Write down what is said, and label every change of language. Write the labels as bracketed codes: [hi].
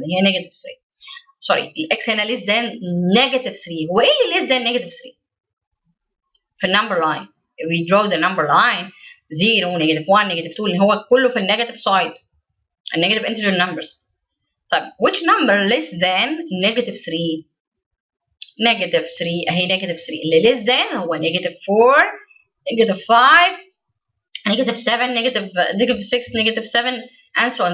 [en] هي negative 3. Sorry. الx هنا less than negative 3. [ar] هو ايه اللي [en] less than negative 3؟ [ar] في النمبر line. [en] We draw the number line 0, negative 1, negative 2 [ar] اللي هو كله في النيجاتيف سايد. [en] النيجاتيف integer numbers. طيب which number less than negative 3؟ negative 3 اهي negative 3 اللي less than هو negative 4, negative 5, negative 7, negative 6, negative 7 and so on.